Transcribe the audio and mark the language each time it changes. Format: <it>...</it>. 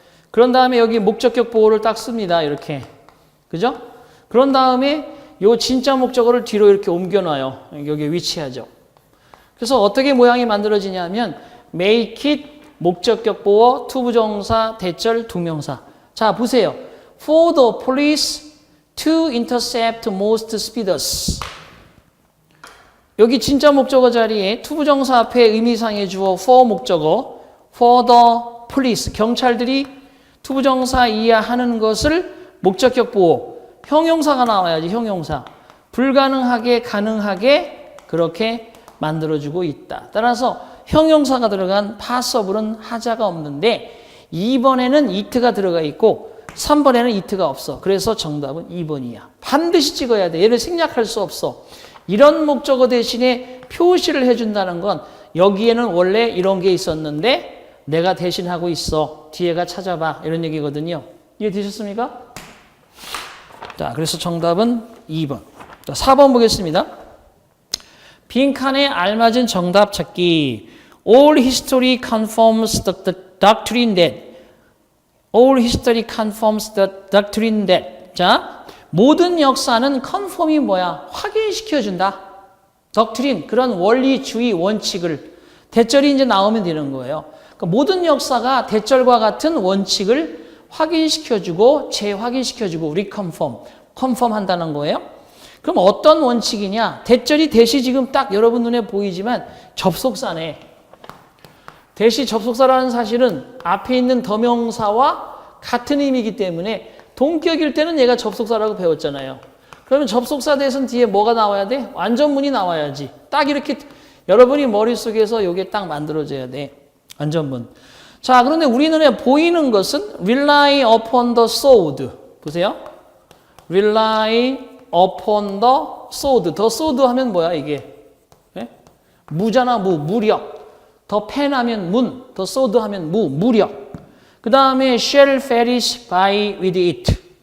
<ko>그런 다음에 여기 목적격 보호를 딱 씁니다. 이렇게. 그죠? 그런 다음에 요 진짜 목적어를 뒤로 이렇게 옮겨놔요. 여기에 위치하죠. 그래서 어떻게 모양이 만들어지냐면 make it 목적격 보호, 투부정사, 대절, 동명사. 자, 보세요.</ko> <en>For the police to intercept most speeders.</en> <ko>여기 진짜 목적어 자리에 투부정사 앞에 의미상의 주어 for 목적어,</ko> <en>for the police,</en> <ko>경찰들이 투부정사 이하하는 것을 목적격 보호, 형용사가 나와야지, 형용사. 불가능하게, 가능하게 그렇게 만들어주고 있다. 따라서 형용사가 들어간 passable은 하자가 없는데 2번에는 it가 들어가 있고 3번에는 it가 없어. 그래서 정답은 2번이야. 반드시 찍어야 돼. 얘를 생략할 수 없어. 이런 목적어 대신에 표시를 해준다는 건 여기에는 원래 이런 게 있었는데 내가 대신하고 있어. 뒤에가 찾아봐. 이런 얘기거든요. 이해되셨습니까? 자, 그래서 정답은 2번. 자, 4번 보겠습니다. 빈칸에 알맞은 정답 찾기.</ko> <en>All history confirms the doctrine that. All history confirms the doctrine that.</en> <ko>자, 모든 역사는 confirm이 뭐야? 확인시켜준다. doctrine, 그런 원리주의 원칙을. 대절이 이제 나오면 되는 거예요. 그러니까 모든 역사가 대절과 같은 원칙을 확인시켜주고 재확인시켜주고 reconfirm, confirm 한다는 거예요. 그럼 어떤 원칙이냐? 대절이 대시 지금 딱 여러분 눈에 보이지만 접속사네. 대시 접속사라는 사실은 앞에 있는 더명사와 같은 의미이기 때문에 동격일 때는 얘가 접속사라고 배웠잖아요. 그러면 접속사 대신 뒤에 뭐가 나와야 돼? 완전문이 나와야지. 딱 이렇게 여러분이 머릿속에서 이게 딱 만들어져야 돼. 완전문. 자, 그런데 우리 눈에 보이는 것은</ko> <en>rely upon the sword. 보세요. rely upon the sword.</en> <ko>the sword 하면 뭐야 이게? 네? 무잖아, 무력. the pen 하면 문, the sword 하면 무력.</ko> <en>그 다음에 shall perish by with it.</en>